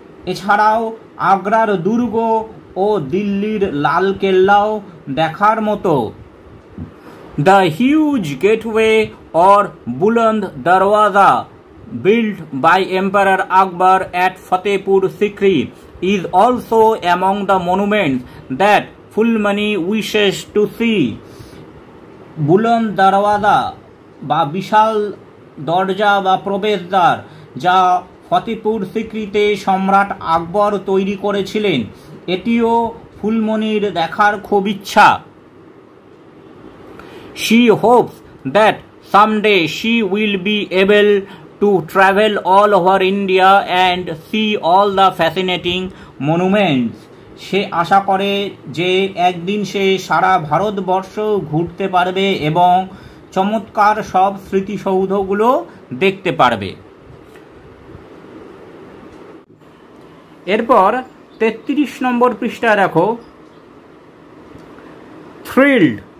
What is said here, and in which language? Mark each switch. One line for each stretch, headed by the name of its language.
Bangla: এছাড়াও আগ্রার দুর্গ ও দিল্লির লাল কেল্লাও দেখার মতো।
English: The huge gateway or Buland Darwaza built by Emperor Akbar at Fatehpur Sikri is also among the monuments that Fulmani wishes to see.
Bangla: বুলন্দ দরওয়াজা বা বিশাল দরজা বা প্রবেশদ্বার যা ফতেপুর সিক্রিতে সম্রাট আকবর তৈরি করেছিলেন, এটিও ফুলমণির দেখার খুব ইচ্ছা।
English: She hopes that someday she will be able to travel all over India and see all the fascinating monuments.
Bangla: সে আশা করে যে একদিন সে সারা ভারতবর্ষ ঘুরতে পারবে এবং চমৎকার সব স্মৃতিসৌধগুলো দেখতে পারবে। এরপর 33 নম্বর পৃষ্ঠায় দেখো, থ্রিল্ড।